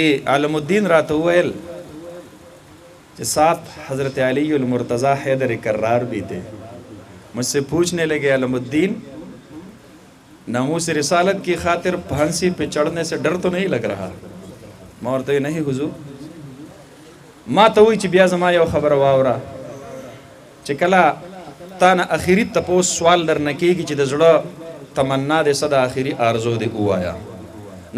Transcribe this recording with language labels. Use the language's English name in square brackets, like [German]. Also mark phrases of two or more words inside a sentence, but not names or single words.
[Pashto] عالم الدین راته وویل [Urdu] کہ ساتھ حضرت علی المرتضی حیدر کرار بھی تھے مجھ سے پوچھنے لگے عالم الدین ناموس رسالت کی خاطر پھانسی پہ چڑھنے سے ڈر تو نہیں لگ [Pashto] رہا ما ورته [Urdu] نہیں حضور [Pashto] ما ته وی چې بیا زما یو خبره واوره چې کله تا نه اخري تپوس سوال درنه کېږي چې د زړه تمنا دې صدا آخري آرزو دې ووایا نو